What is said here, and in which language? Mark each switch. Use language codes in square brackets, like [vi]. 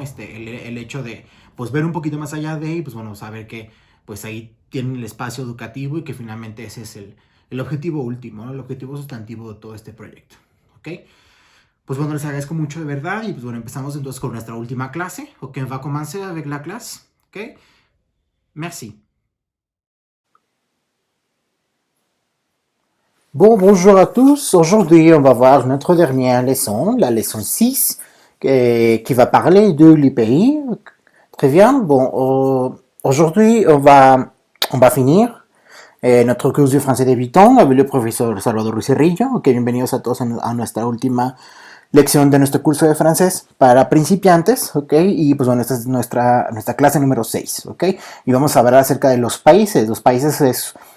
[es] El hecho de pues ver un poquito más allá de y pues bueno, saber que pues ahí tienen el espacio educativo y que finalmente ese es el objetivo último, ¿no? El objetivo sustantivo de todo este proyecto, ¿ok? Pues bueno, les agradezco mucho de verdad y pues bueno, empezamos entonces con nuestra última clase, ¿ok? [fr] On va commencer avec la clase, ¿ok? Merci. Bon, bonjour à tous. Aujourd'hui, on va voir notre dernière leçon, la leçon 6, qui va parler de l'IPI. Très bien. Bon, aujourd'hui, on va finir [es] nuestro curso de francés [fr] débutant avec le profesor Salvador Ruiz Cerrillo. [es] Okay, bienvenidos a todos a nuestra última lección de nuestro curso de francés para principiantes, ¿ok? Y pues bueno, esta es nuestra clase número 6, ¿ok? Y vamos a hablar acerca de los países. Los países es...